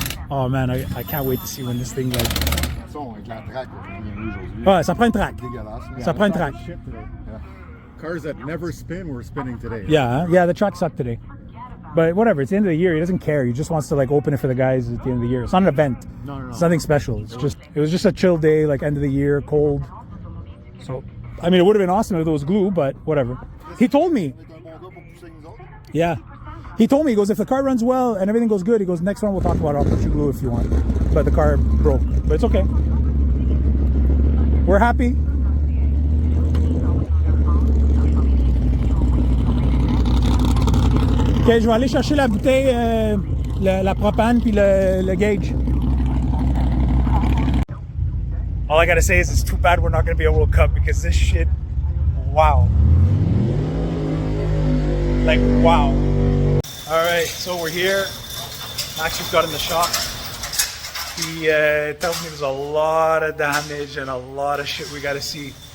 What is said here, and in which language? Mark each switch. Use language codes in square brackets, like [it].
[en] Oh man, I can't wait to see when this thing like... [fr] Ça, avec la track, on vient aujourd'hui. Ouais, ça prend une track. Dégueulasse. Ça prend une track. [en] Cars that never spin were spinning today. Yeah, yeah, the track sucked today. But whatever, it's the end of the year. He doesn't care. He just wants to like open it for the guys at the end of the year. It's not an event. No. It's nothing special. It was just a chill day, like end of the year, cold. So, I mean, it would have been awesome if it was glue, but whatever. He told me. [fr] C'est un bon gars pour pousser avec nous autres. [en] Yeah. He told me, he goes, if the car runs well and everything goes good, he goes, next one we'll talk about it. I'll put you glue if you want. But the car broke. But it's okay. We're happy. [fr] Ok, je vais aller chercher la bouteille, la propane puis le gauge. [en] All I gotta say is it's too bad we're not gonna be able to cut because this shit, wow. Like, wow. All right, so we're here. Max just got in the shop. He tells me there's a lot of damage and a lot of shit we gotta see.